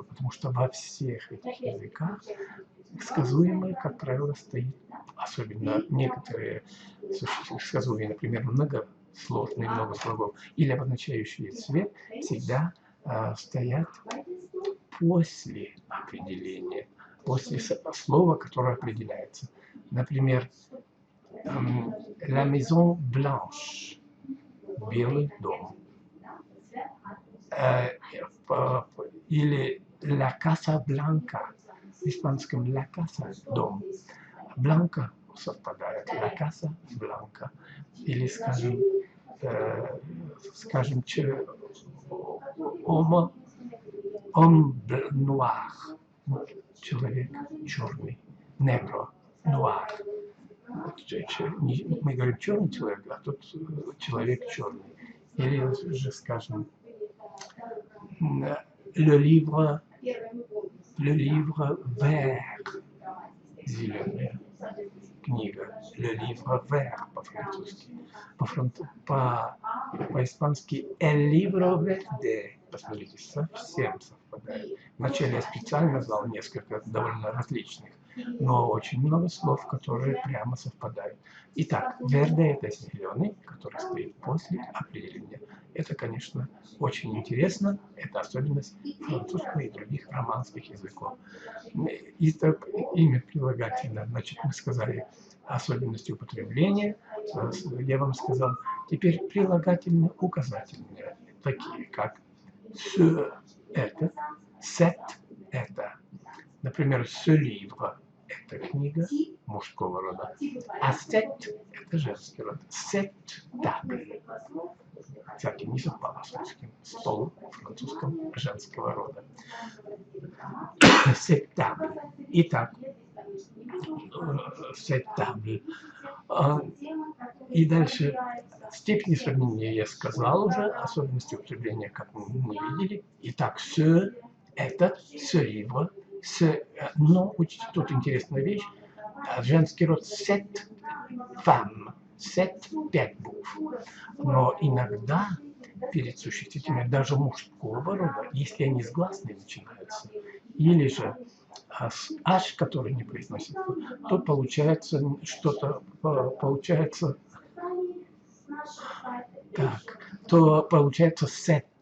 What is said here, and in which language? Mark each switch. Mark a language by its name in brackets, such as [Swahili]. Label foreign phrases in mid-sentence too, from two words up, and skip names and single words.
[Russian] Потому что во всех этих языках сказуемое, как правило, стоит, особенно некоторые сказуемые, например, многосложные, много слогов, или обозначающие цвет, всегда стоят после определения, после слова, которое определяется. Например, [French] la maison blanche, [Russian] белый дом, или [Spanish] la casa blanca, [Russian] в испанском [Spanish] la casa [Russian] дом, blanca совпадает, [Spanish] la casa blanca, [Russian] или скажем [French] homme noir, [Russian] человек черный, negro, noir. Мы говорим черный человек, а тут человек черный. Или же, скажем, [French] le livre vert, [Russian] зеленая книга, [French] le livre vert [Russian] по-французски, по-испански [Spanish] el libro verde, [Russian] посмотрите, совсем совпадает. Вначале я специально назвал несколько довольно различных но очень много слов, которые прямо совпадают. Итак, верде – это зеленый, который стоит после определения. Это, конечно, очень интересно. Это особенность французского и других романских языков. Итак, имя прилагательное, значит, мы сказали особенности употребления. Я вам сказал. Теперь прилагательные указательные, такие как ce – это, cet – это. Например, [French] ce livre – [Russian] это книга мужского рода, а cette – это женский род. [French] Cette table. [Russian] Кстати, не совпало с русским. Стол в французском женского рода. [French] Cette table. Итак, cette table. [Russian] И дальше степени сравнения я сказал уже, особенности употребления, как мы видели. Итак, ce – этот, [French] ce livre, [Russian] но учите, тут интересная вещь, женский род [French] cette femme, [Russian] cette 5 букв. Но иногда перед существительными даже мужского рода, если они с гласной начинаются, или же с h, который не произносится, то получается что-то, получается так, то получается set.